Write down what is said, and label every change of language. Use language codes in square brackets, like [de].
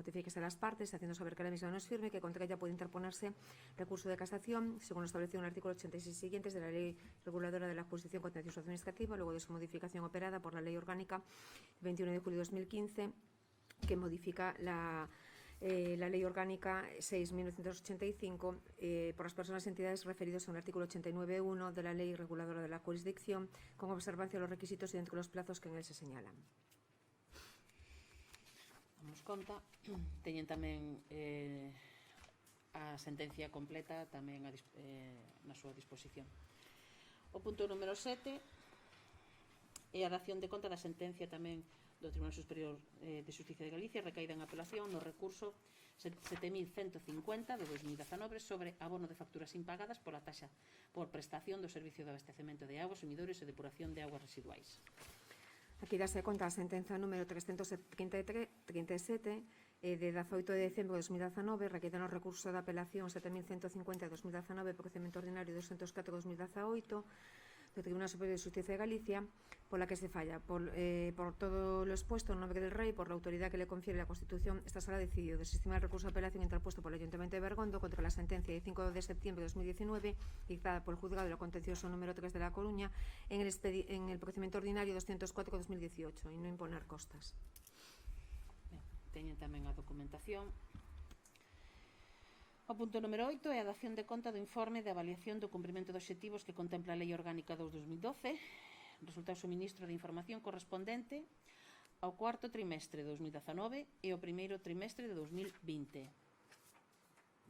[es] Notifíquese a las partes, haciendo saber que la misma no es firme, que contra ella puede interponerse recurso de casación, según lo establecido en el artículo 86 siguientes de la Ley Reguladora de la Jurisdicción Contencioso Administrativa, luego de su modificación operada por la Ley Orgánica 21 de julio de 2015, que modifica la Ley Orgánica 6.1985 por las personas y entidades referidos en el artículo 89.1 de la Ley Reguladora de la Jurisdicción, con observancia de los requisitos y dentro de los plazos que en él se señalan. [gl] Damos conta. Teñen tamén a sentencia completa tamén na súa disposición. O punto número 7 é a dación de conta da sentencia tamén do Tribunal Superior de Xustiza de Galicia, recaída en apelación no recurso 7.150 de 2019 sobre abono de facturas impagadas pola taxa por prestación do servicio de abastecemento de aguas, sumidores e depuración de aguas residuais. Aquí dase conta a sentenza número 337 de 18 de decembro de 2019, recaída no recurso de apelación 7.150 de 2019, procedimento ordinario 204 de 2018, do Tribunal Superior de Xustiza de Galicia, pola que se falla. [es] Por todo lo expuesto en nombre del Rei, por la autoridad que le confiere la Constitución, esta sala decidió desestimar el recurso de apelación interpuesto por el Ayuntamiento de Bergondo contra la sentencia de 5 de septiembre de 2019, dictada por el Juzgado de lo Contencioso número 3 de La Coruña, en el procedimiento ordinario 204-2018, y no imponer costas. [gl] Teñen tamén a documentación. O punto número 8 é a dación de conta do informe de avaliación do cumprimento de obxectivos que contempla a Lei Orgánica 2/2012, resultado suministro de información correspondente ao cuarto trimestre de 2019 e ao primeiro trimestre de 2020.